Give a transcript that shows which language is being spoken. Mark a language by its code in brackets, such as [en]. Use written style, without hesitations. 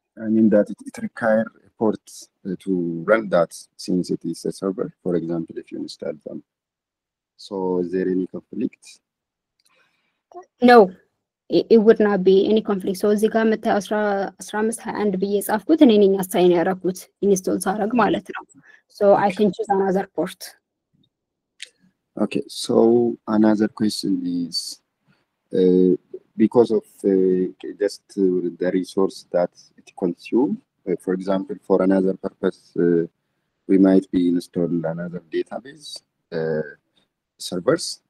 [en] I mean that it requires a port to run that since it is a server, for example, if you install them. So is there any conflict? No, it would not be any conflict. [am] So እዚህ ጋር መታ 1521 ብዬ ጻፍኩት እኔ ነኝ አሳይን ያደረኩት ኢንስቶል ሳደርግ ማለት ነው. [en] So I can choose another port. Okay, so another question is because of just the resource that it consumes, for example, for another purpose, we might be install another database servers.